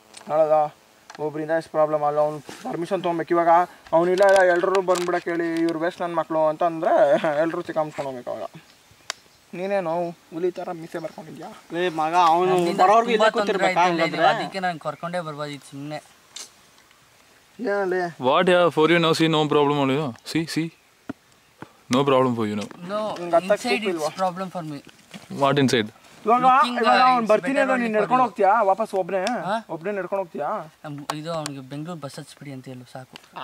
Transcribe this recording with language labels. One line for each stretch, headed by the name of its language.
Kannada: ಹೌದಾ, ಒಬ್ಬರಿಂದ ಎಷ್ಟು ಪ್ರಾಬ್ಲಮ್ ಅಲ್ಲ. ಅವ್ನು ಪರ್ಮಿಷನ್ ತೊಗೊಬೇಕು. ಇವಾಗ ಅವನಿಲ್ಲ ಎಲ್ಲರೂ ಬಂದ್ಬಿಡಕ್ಕೆ ಹೇಳಿ, ಇವ್ರು ವೇಸ್ಟ್ ನನ್ನ ಮಕ್ಕಳು ಅಂತ ಅಂದರೆ ಎಲ್ಲರೂ ಚಿಕ್ಕಮ್ಸ್ಕೊಂಡು ಹೋಗ್ಬೇಕು. ಅವಾಗ ನೀನೇನು ಹುಲಿ ಥರ ಮೀಸೆ ಬರ್ಕೊಂಡಿದ್ಯಾ? ಮಗ ಅವನು ಬರೋರ್ಗು ಇಲ್ಲೇ ಕೂತಿರ್ಬೇಕಾ? ಅದಕ್ಕೆ ನಾನು ಕರ್ಕೊಂಡೇ ಬರ್ಬೋದಿತ್ತು ಸುಮ್ಮನೆ. ಏನಲ್ಲಿ
English: What yeah, for you now, see no problem only, no? See? No problem for you now. No, inside it's problem for me. What inside?
Kannada: ಇವಾಗ ಅವ್ನು ಬರ್ತೀನಿ ಅಂದ್ರೆ ನೀನು ನಡ್ಕೊಂಡು ಹೋಗ್ತೀಯಾ ವಾಪಸ್? ಒಬ್ಬನೇ ನಡ್ಕೊಂಡು ಹೋಗ್ತೀಯಾ? ಇದು ಅವ್ನಿಗೆ ಬೆಂಗಳೂರು ಬಸ್ ಹಚ್ಬಿಡಿ ಅಂತ ಹೇಳು ಸಾಕು.